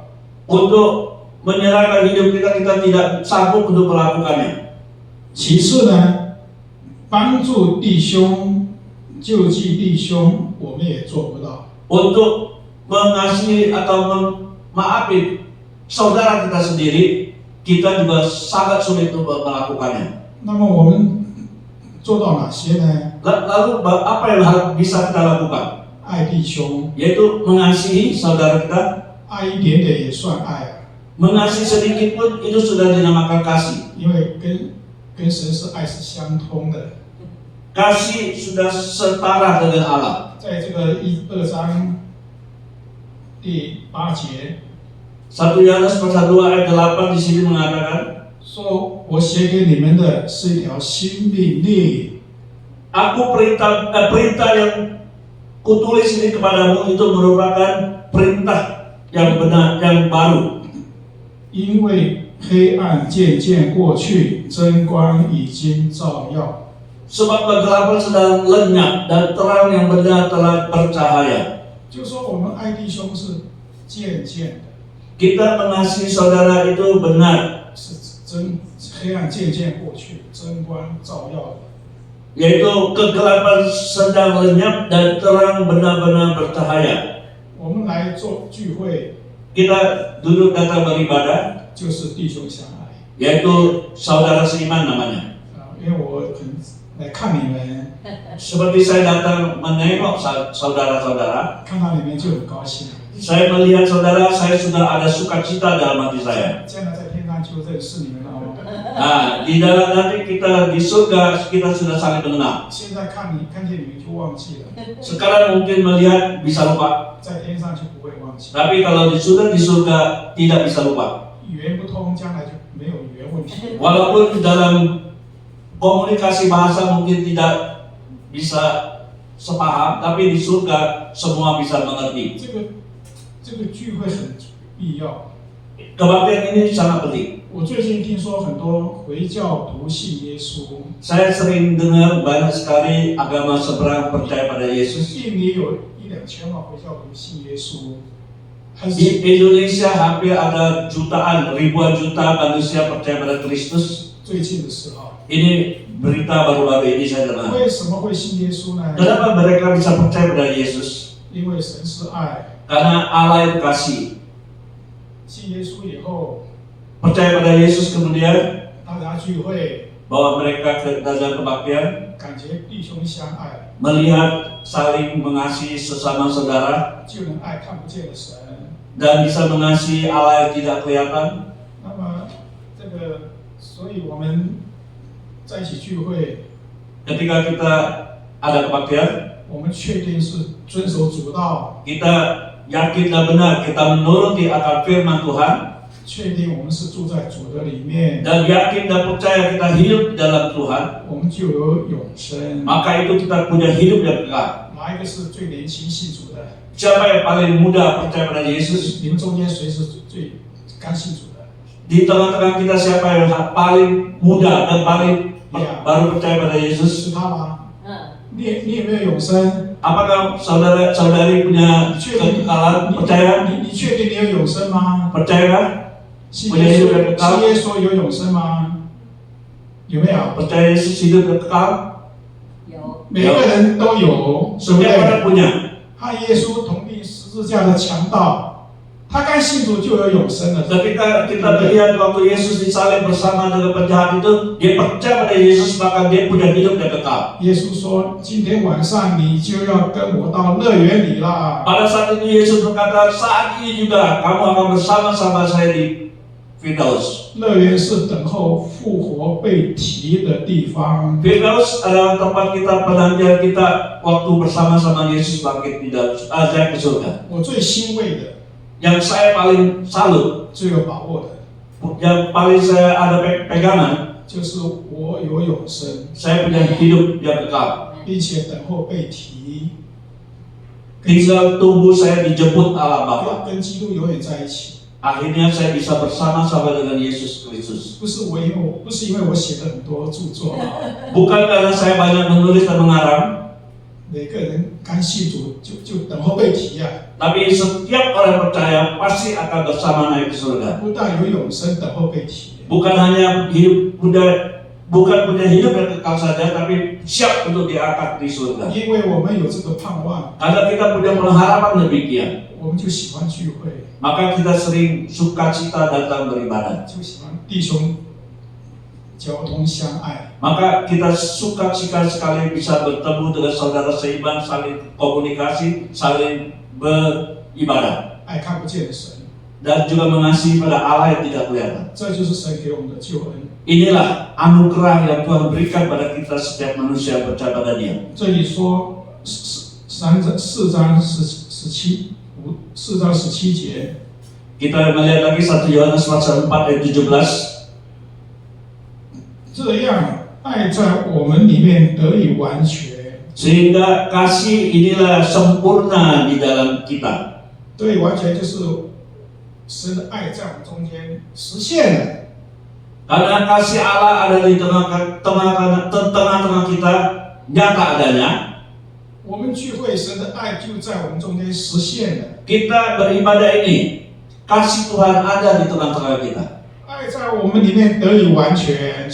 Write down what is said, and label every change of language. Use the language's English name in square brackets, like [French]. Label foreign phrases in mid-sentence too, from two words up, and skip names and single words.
[Indonesian] Untuk menyerahkan hidup kita, kita tidak sanggup untuk melakukannya. [Chinese] 其次呢，帮助弟兄、救济弟兄，我们也做不到。 [Indonesian] Untuk mengasihi atau memaafin saudara kita sendiri, kita juga sangat sulit untuk melakukannya. [Chinese] 那么我们做到哪些呢？ [Indonesian] Lalu apa yang harus bisa kita lakukan? [Chinese] 爱弟兄， [Indonesian] Yaitu mengasihi saudara kita. [Chinese] 爱一点点也算爱啊， [Indonesian] Mengasihi sedikit pun itu sudah dinamakan kasih. [Chinese] 因为跟神是爱是相通的。 [Indonesian] Kasih sudah setara dengan Allah. [Chinese] 在这个2章第8节 [Indonesian] 1 Yohanes pasal 2 ayat 8 di sini mengatakan, [Chinese] 说：“我写给你们的是一条新命令。” [Indonesian] Aku perintah yang kutulis ini kepadamu itu merupakan perintah yang benar, yang baru. [Chinese] 因为黑暗渐渐过去，真光已经照耀。 [Indonesian] Sebab kegelapan sedang lenyap dan terang yang benar telah bercahaya. [Chinese] 就说我们爱弟兄是渐渐的， [Indonesian] Kita mengasihi saudara itu benar, [Chinese] 是黑暗渐渐过去，真光照耀的。 [Indonesian] yaitu kegelapan sedang lenyap dan terang benar-benar bercahaya. [Chinese] 我们来做聚会， [Indonesian] Kita duduk datang beribadah, [Chinese] 就是弟兄相爱 [Indonesian] yaitu saudara seiman namanya. [Chinese] 啊，因为我很来看你们， [Indonesian] Seperti saya datang menengok saudara-saudara, [Chinese] 看到你们就很高兴。 [Indonesian] saya melihat saudara, saya sudah ada sukacita dalam hati saya. [Chinese] 将来在天上就认识你们了哦。 [Indonesian] Nah, di dalam nanti kita di surga kita sudah saling mengenal. [Chinese] 现在看见你们就忘记了， [Indonesian] Sekarang mungkin melihat bisa lupa, [Chinese] 在天上就不会忘记。 [Indonesian] tapi kalau sudah di surga tidak bisa lupa. [Chinese] 语言不通，将来就没有语言问题。 [Indonesian] Walaupun dalam komunikasi bahasa mungkin tidak bisa sepaham, tapi di surga semua bisa mengerti. [Chinese] 这个聚会很必要。 [Indonesian] Kebaktian ini sangat penting. [Chinese] 我最近听说很多回教徒信耶稣， [Indonesian] Saya sering dengar banyak sekali agama seberang percaya pada Yesus. [Chinese] 印尼有1-2千万回教徒信耶稣，还 [Indonesian] Di [Chinese] 是 [Indonesian] Indonesia hampir ada jutaan, ribuan juta manusia percaya pada Kristus. [Chinese] 最近的时候， [Indonesian] Ini berita baru-baru ini saya dengar. [Chinese] 为什么会信耶稣呢？ [Indonesian] Kenapa mereka bisa percaya pada Yesus? [Chinese] 因为神是爱， [Indonesian] Karena Allah itu kasih. [Chinese] 信耶稣以后， [Indonesian] Percaya pada Yesus kemudian [Chinese] 大家聚会， [Indonesian] bahwa mereka ke dalam kebaktian [Chinese] 感觉弟兄相爱， [Indonesian] melihat saling mengasihi sesama saudara [Chinese] 就能爱看不见的神。 [Indonesian] dan bisa mengasihi Allah yang tidak kelihatan. [Chinese] 那么这个，所以我们在一起聚会， [Indonesian] Ketika kita ada kebaktian, [Chinese] 我们确定是遵守主道， [Indonesian] kita yakin dan benar kita menuruti akan firman Tuhan [Chinese] 确定我们是住在主的里面， [Indonesian] dan yakin dan percaya kita hidup di dalam Tuhan, [Chinese] 我们就有永生。 [Indonesian] maka itu kita punya hidup yang kekal. [Chinese] 哪一个是最年轻信主的？ [Indonesian] Siapa yang paling muda percaya pada Yesus? [Chinese] 你们中间谁是最刚信主的？ [Indonesian] Di tengah-tengah kita siapa yang paling muda dan paling baru percaya pada Yesus? [Chinese] 是他吗？ 你有没有永生？ [Indonesian] Apakah saudara-saudari punya [Chinese] 你确定 [Indonesian] kekekalan? Percaya? [Chinese] 你确定你有永生吗？ [Indonesian] Percaya? [Chinese] 信耶稣有永生吗？有没有？ [Indonesian] Percaya Yesus hidup dan kekal? [Chinese] 有，每个人都有，对不 [Indonesian] Setiap [Chinese] 对？ [Indonesian] orang punya. [Chinese] 和耶稣同定十字架的强盗，他刚信主就有永生了。 [Indonesian] Ketika kita melihat waktu Yesus disalib bersama dengan penjahat itu, dia percaya pada Yesus maka dia punya hidup yang kekal. [Chinese] 耶稣说：“今天晚上你就要跟我到乐园里啦。” [Indonesian] Pada saat itu Yesus berkata, saat ini juga kamu akan bersama-sama saya di Firdaus. [Chinese] 乐园是等候复活被提的地方。 [Indonesian] Firdaus adalah tempat kita penantian kita waktu bersama-sama Yesus bangkit di dalam ke surga. [Chinese] 我最欣慰的、 [Indonesian] Yang saya paling salut, [Chinese] 最有把握的， [Indonesian] yang paling saya ada pegangan, [Chinese] 就是我有永生， [Indonesian] saya punya hidup yang kekal. [Chinese] 并且等候被提， [Indonesian] Tinggal tunggu saya dijemput Allah Bapa. [Chinese] 跟基督永远在一起。 [Indonesian] Akhirnya saya bisa bersama-sama dengan Yesus Kristus. [Chinese] 不是因为我写了很多著作啊， [Indonesian] Bukan karena saya banyak menulis dan mengarang, [Chinese] 每个人刚信主就等候被提啊， [Indonesian] tapi setiap orang percaya pasti akan bersama naik ke surga. [Chinese] 不但有永生，等候被提。 [Indonesian] Bukan hanya bukan punya hidup yang kekal saja, tapi siap untuk diangkat di surga. [Chinese] 因为我们有这个盼望， [Indonesian] Karena kita punya pengharapan demikian, [Chinese] 我们就喜欢聚会， [Indonesian] maka kita sering sukacita datang beribadah. [Chinese] 就喜欢弟兄交通相爱。 [Indonesian] Maka kita sukacita sekali bisa bertemu dengan saudara seiman, saling komunikasi, saling beribadah, [Chinese] 爱看不见的神， [Indonesian] dan juga mengasihi pada Allah yang tidak kelihatan. [Chinese] 这就是神给我们的救恩。 [Indonesian] Inilah anugerah yang Tuhan berikan pada kita setiap manusia yang percaya pada Dia. [Chinese] 这里说4章17节， [Indonesian] Kita melihat lagi 1 Yohanes pasal 4 ayat 17. [Chinese] 这样爱在我们里面得以完全， [Indonesian] Sehingga kasih inilah sempurna di dalam kita. [Chinese] 得以完全就是神的爱在我们中间实现了。 [Indonesian] Karena kasih Allah ada di tengah-tengah kita, nyata adanya. [Chinese] 我们聚会，神的爱就在我们中间实现了。 [Indonesian] Kita beribadah ini, kasih Tuhan ada di tengah-tengah kita. [Chinese] 爱在我们里面得以完全，